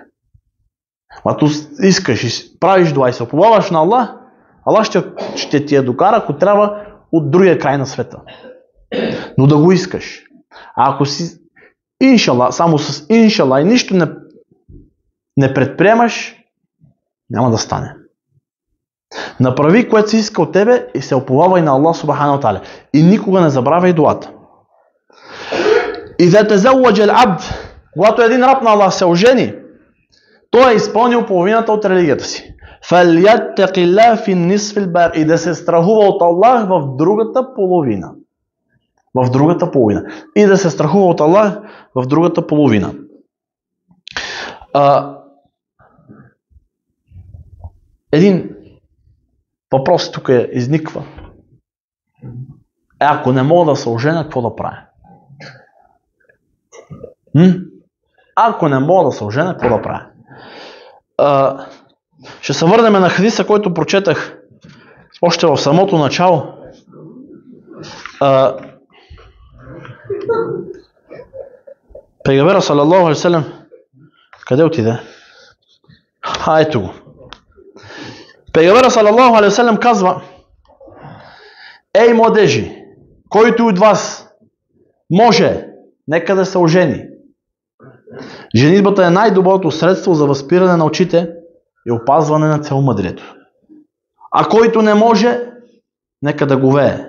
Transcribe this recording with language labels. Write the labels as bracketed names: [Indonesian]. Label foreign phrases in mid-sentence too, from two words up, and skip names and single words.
[Bulgarian] Ако искаш и правиш дуа и се уповаваш на Аллах, Аллах ще ти я докара, ако трябва, от другия край на света. Но да го искаш. А ако си иншалла, само с иншалла и нищо не предприемаш, няма да стане. Направи, което си иска от тебе и се уповавай на Аллах [Arabic] سبحانه وتعالى. [Bulgarian] И никога не забравяй дуата. [Arabic] إذا تزوج العبد, [Bulgarian] когато един раб на Аллах се ожени, той е изпълнил половината от религията си. [Arabic] فليتق الله في النصف الباقي, [Bulgarian] и да се страхува от Аллах в другата половина. В другата половина. И да се страхува от Аллах в другата половина. Един въпрос тук изниква. Ако не мога да се оженя, какво да правя? Ако не мога да се оженя, какво да правя? Ще се върнем на хадиса, който прочетах още в самото начало. [Arabic] Пейгамбера صلى الله عليه وسلم, [Bulgarian] къде отиде? Ето го. Пейгамбера [Arabic] صلى الله عليه وسلم [Bulgarian] казва: ей младежи, който от вас може, нека да се ожени. Женитбата е най-доброто средство за възпиране на очите и опазване на целомъдрието. А който не може, нека да говее.